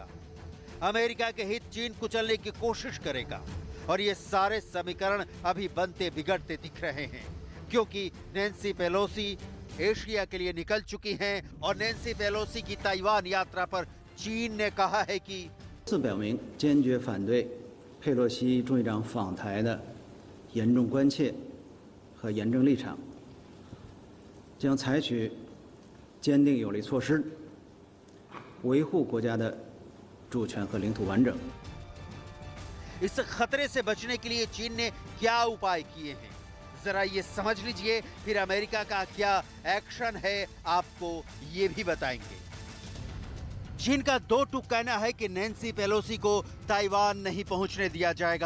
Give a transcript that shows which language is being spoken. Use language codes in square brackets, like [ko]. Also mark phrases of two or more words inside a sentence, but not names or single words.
[hi] अमेरिका के हित चीन कुचलने की कोशिश करेगा। और ये सारे समीकरण अभी बनते बिगड़ते दिख रहे हैं, क्योंकि नैन्सी पेलोसी एशिया के लिए निकल चुकी हैं और नैन्सी पेलोसी की ताइवान यात्रा पर चीन ने कहा है कि [zh] 表明坚决反对佩洛西众议长访台的严重关切和严正立场，将采取坚定有力措施，维护国家的主权和领土完整。 [hi] इस खतरे से बचने के लिए चीन ने क्या उपाय किए हैं, जरा ये समझ लीजिए। फिर अमेरिका का क्या एक्शन है, आपको ये भी बताएंगे। चीन का दो टूक कहना है कि नैन्सी पेलोसी को ताइवान नहीं पहुंचने दिया जाएगा।